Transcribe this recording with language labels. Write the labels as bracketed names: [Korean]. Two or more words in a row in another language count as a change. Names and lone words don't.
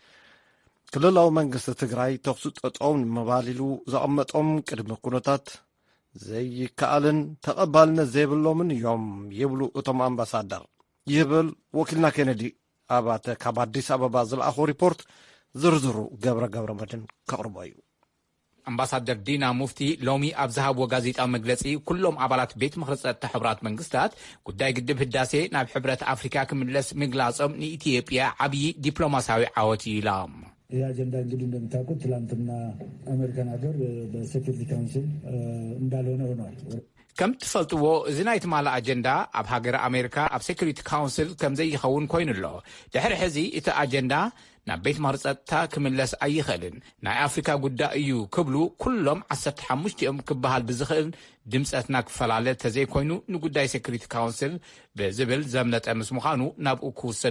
[Tigrinya] ክልላዊ መንግስቲ ትግራይ ተኽሱ ጠጠው ንምባል ኢሉ ዘቐመጦም ቅድሚ ኩነታት ዘይከኣልን ተቐባልነት ዘይብሎምን እዮም ይብሉ እቶም ኣምባሳደር ይብል ወኪልና ኬነዲ ኣባተ ካብ ኣዲስ ኣበባ ዝለኣኾ ሪፖርት ዝርዝሩ ገብረ መድን ከቕርቦ እዩ ኣምባሳደር ዲና ሙፍቲ ሎሚ ኣብ ዝሃብዎ ጋዜጣዊ መግለፂ ኩሎም ኣባላት ቤት ምክሪ ፀጥታ ሕቡራት መንግስታት ጉዳይ ግድብ ህዳሴ ናብ ሕብረት ኣፍሪካ ክምለስ ምግላጾም ንኢትዮጵያ ዓብዪ ዲፕሎማሲያዊ ዓወት ኢሎም [Amharic] ይህ አጀንዳ እንግዲህ እንደምታውቁት ትላንትና አሜሪካን ሀገር በሴኩሪቲ ካውንስል እንዳልሆነ ሆኗል [Tigrinya] ከም ትፈልጥዎ እዚ ናይ ትማላ ኣጀንዳ ኣብ ሃገር ኣሜሪካ ኣብ ሴኩሪቲ ካውንስል ከም ዘይኸውን ኮይኑሎ ድሕሪ ሕዚ እቲ ኣጀንዳ ናብ ቤት ምክሪ ፀጥታ ክምለስ ኣይኽእልን ናይ ኣፍሪካ ጉዳይ እዩ ክብሉ ኩሎም 15 እዮም ክበሃል ብዝኽእል ድምፀትና ክፈላለ ተዘይኮይኑ ንጉዳይ ሴኩሪቲ ካውንስል ብዝብል ዘምለጠ ምስ ምዃኑ ናብኡ ክውሰድ